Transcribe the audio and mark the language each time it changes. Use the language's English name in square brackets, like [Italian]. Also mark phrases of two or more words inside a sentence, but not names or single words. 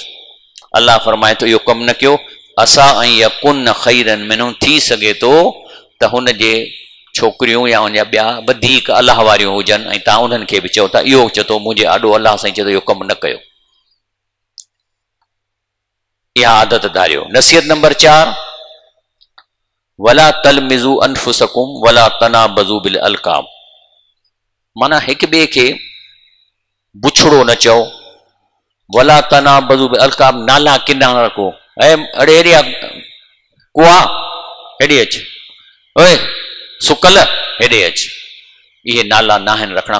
[Sindhi] अल्लाह फरमाए थो इहो कमु न कयो। असां ऐं [Arabic] يكن خيرا منهم, [Sindhi] थी सघे थो त हुन जे छोकिरियूं या उन जा ॿिया वधीक अलाह वारियूं हुजनि, ऐं तव्हां उन्हनि खे बि चओ था। इहो चए थो मुंहिंजे आॾो अलाह साईं चए थो इहो कमु न कयो, इहा आदत धारियो। नसीहत नंबर 4, [Arabic] ولا تلمزوا أنفسكم ولا تنابزوا بالألقاب, [Sindhi] माना हिक ॿिए खे बुछड़ो न चओ। [Arabic] ولا تنابزوا بالألقاب, [Sindhi] नाला किना रखो। ऐं अड़े हेॾे कुआ हेॾे अच, ओए सुकल हेॾे अच, इहे नाला न आहिनि रखणा।